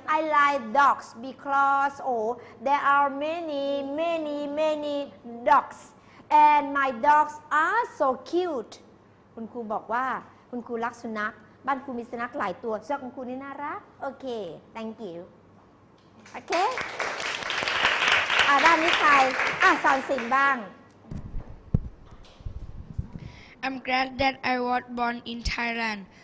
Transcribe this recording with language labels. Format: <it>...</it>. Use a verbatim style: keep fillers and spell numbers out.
<en>I like dogs because oh, there are many, many, many dogs, and my dogs are so cute.</en> <th>คุณครูบอกว่าคุณครูรักสุนัขบ้านครูมีสุนัขหลายตัวเจ้าของครูนี่น่ารักโอเค</th> <en>thank you</en> <th>โอเคอ่าด้านนี้ใครอ่ะสอนสินบ้าง</th> <en>I'm glad that I was born in Thailand.</en>